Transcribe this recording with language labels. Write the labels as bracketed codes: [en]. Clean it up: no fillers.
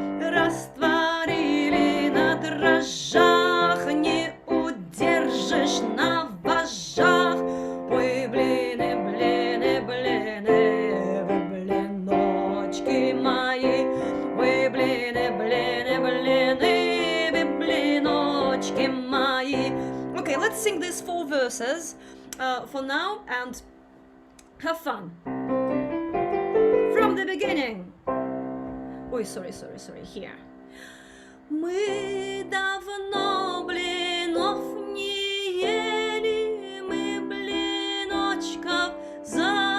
[ru] Растворили на дрожжах, не удержишь на вожжах. Ой, блины, блины, блины, вы блиночки мои. Ой, блины, блины, блины, вы блиночки мои. [en] Okay, let's sing these 4 verses for now and have fun. From the beginning. Ой, sorry, here. [ru] Мы давно блинов не ели, мы блиночков захотели.